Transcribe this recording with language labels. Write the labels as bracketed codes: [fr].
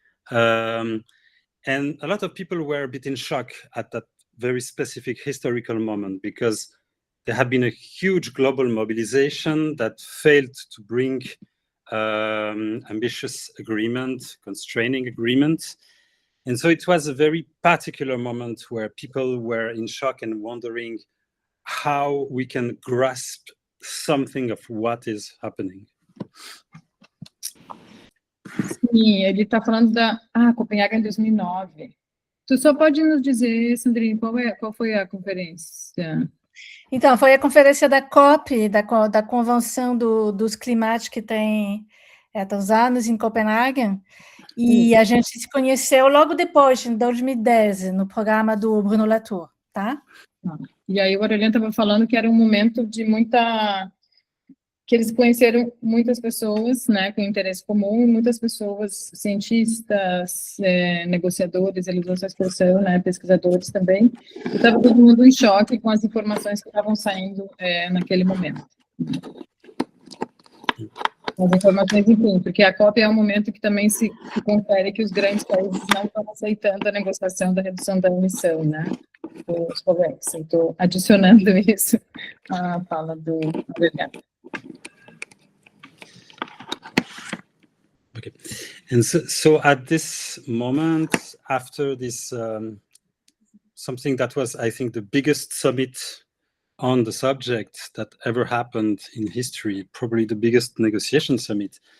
[en] And a lot of people were a bit in shock at that very specific historical moment, because there had been a huge global mobilization that failed to bring ambitious agreement, constraining agreement. And so it was a very particular moment where people were in shock and wondering how we can grasp something of what is happening. [pt] Sim, ele está falando da Copenhague em 2009. Tu só pode nos dizer, Sandrine, qual foi a conferência? Então, foi a conferência da COP, da Convenção dos Climates, que tem tantos anos em Copenhague, e a gente se conheceu logo depois, em 2010, no programa do Bruno Latour, tá? E aí o Aureliano estava falando que era um momento de que eles conheceram muitas pessoas, né, com interesse comum, muitas pessoas, cientistas, negociadores, eles usam essa expressão, né, pesquisadores também, e estava todo mundo em choque com as informações que estavam saindo naquele momento. As informações, enfim, porque a COP é um momento que também se confere que os grandes países não estão aceitando a negociação da redução da emissão, né, dos governos. Estou adicionando isso à fala do Aureliano. [en] Okay, and so at this moment, after this, something that was, I think, the biggest summit on the subject that ever happened in history, probably the biggest negotiation summit.